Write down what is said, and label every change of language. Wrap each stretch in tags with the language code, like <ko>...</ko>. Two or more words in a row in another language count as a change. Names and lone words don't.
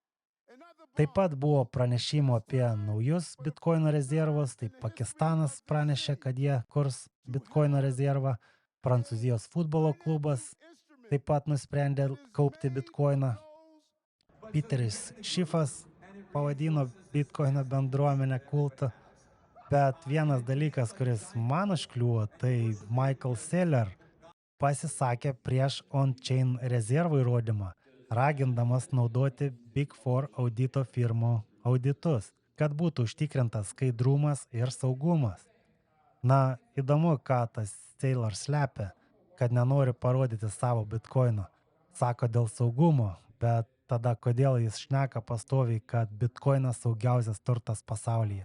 <lt>Taip pat buvo pranešimų apie naujus bitkoino rezervus, tai Pakistanas pranešė, kad jie kurs bitkoino rezervą, Prancūzijos futbolo klubas taip pat nusprendė kaupti bitkoiną. Peteris Schiffas pavadino bitkoino bendruomenę kultą. Bet vienas dalykas, kuris man užkliuvo, tai Michael Saylor pasisakė prieš on-chain rezervų įrodymą, ragindamas naudoti Big Four audito firmų auditus, kad būtų užtikrintas skaidrumas ir saugumas. Na, įdomu, ką tas Saylor slepia, kad nenori parodyti savo bitkoino. Sako dėl saugumo, bet tada kodėl jis šneka pastoviai, kad bitkoinas saugiausias turtas pasaulyje.</lt>